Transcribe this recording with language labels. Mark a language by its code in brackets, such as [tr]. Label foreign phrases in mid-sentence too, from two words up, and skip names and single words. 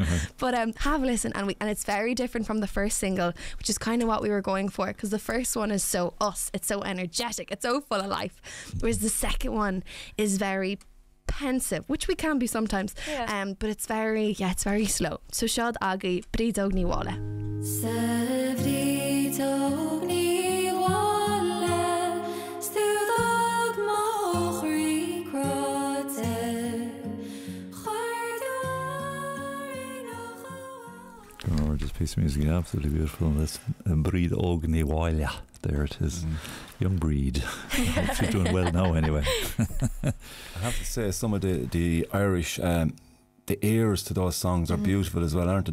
[en] But have a listen, and it's very different from the first single, which is kind of what we were going for, because the first one is so us, it's so energetic, it's so full of life, whereas the second one is very pensive, which we can be sometimes, but it's very slow. So Chéad Ghlúin Bríd Óg Ní Mhála. [ga] Sa bhríd óg ní mhála, stúdóg mo chrí cráte, [en] Gorgeous piece of music, absolutely beautiful. That's Bríd Óg Ní Mhála. There it is. Young Bríd. I hope she's doing well now anyway. I have to say, some of the Irish, the airs to those songs are beautiful as well, aren't they?